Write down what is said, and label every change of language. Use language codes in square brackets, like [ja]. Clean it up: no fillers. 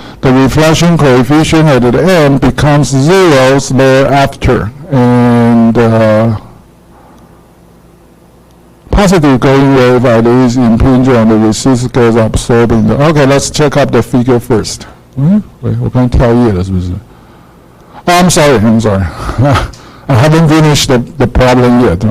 [en] The reflection coefficient at the end becomes 0 thereafter, and positive going wave at least impinging on the resistor goes absorbing the. Okay, let's check out the figure first. Wait, [zh] 我刚跳页了是不是? [en] Oh, I'm sorry. I haven't finished the problem yet.